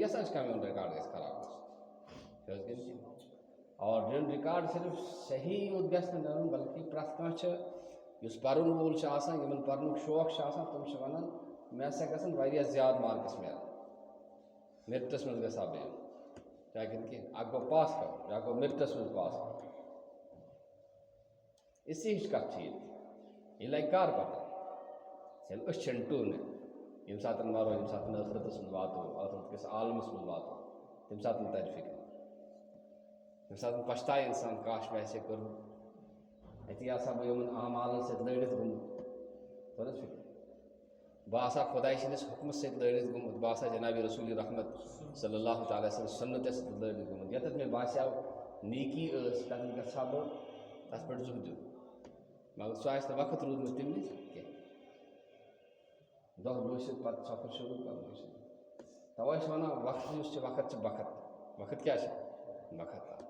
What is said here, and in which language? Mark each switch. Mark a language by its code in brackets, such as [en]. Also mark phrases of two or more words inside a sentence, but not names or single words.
[ks] یَژھان چھِ کانٛہہ میون رِکاڈ گژھِ خراب گژھُن. چھِ حظ کِنہٕ اور میون رِکاڈ صرف صحیح یوت گژھِ نہٕ نیرُن بلکہِ پرٛٮ۪تھ کانٛہہ چھِ یُس پَرُن وول چھُ آسان، یِمن پَرنُک شوق چھُ آسان، تِم چھِ وَنان مےٚ ہسا گژھن واریاہ زیادٕ مارکٕس میلٕنۍ، میرٹَس منٛز گژھٕ ہا بہٕ یُن. کیا کہ اک گو پاس کر یا گو مرتس من پاس کر اسی ہش کت یہ لگہ کار پتہ یل أچھن ٹونے یم سات مرو یم سات ٲخرتس من واتو ٲخرت کس عالمس من واتو تم سات تر فکر یم سات پشتائے انسان [ur] کاش میں ایسے کروں [ks] اتی آسا بہ یمن اعمالن سۭتۍ لڑِتھ گوٚمُت توٚر حظ فکر بہ آسا خۄداے سٕنٛدِس حُکمس سۭتۍ لڑِتھ گوٚمُت بہ آسا جناب رسول رحمت صلی اللہ تعالیٰ سٕنٛدِ سُنتس سۭتۍ لڑِتھ گوٚمُت ییٚتٮ۪تھ مےٚ باسیو نیکی ٲس تتٮ۪ن گژھٕ ہا بہٕ تتھ پٮ۪ٹھ زُہہ دیُن مگر سُہ آسہِ نہٕ وقت روٗدمُت تمہِ وِزِ کینٛہہ دۄہ لوٗسِتھ پتہٕ سفر شروٗع کرُن توے چھِ ونان وقت یُس چھُ وقت چھُ بخت وقت کیٛاہ چھُ بخت